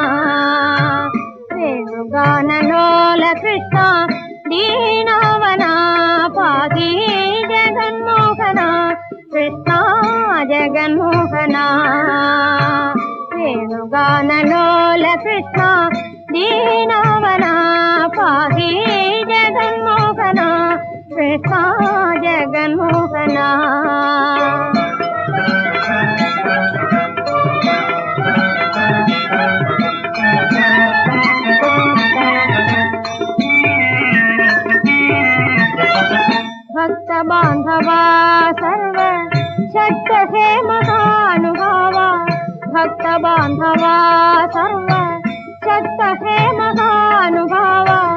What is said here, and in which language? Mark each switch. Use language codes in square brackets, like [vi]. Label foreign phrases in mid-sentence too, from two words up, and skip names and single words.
[te] వేణుగానలోల కృష్ణ దీనవన పాది జగన్మోహన కృష్ణ జగన్మోహన వేణుగానలోల కృష్ణ దీనవన పాది జగన్మోహన కృష్ణ జగన్మోహన [mr] भक्त बांधवा सर्व शक्त हे महानुभावा भक्त बांधवा सर्व शक्त हे महानुभावा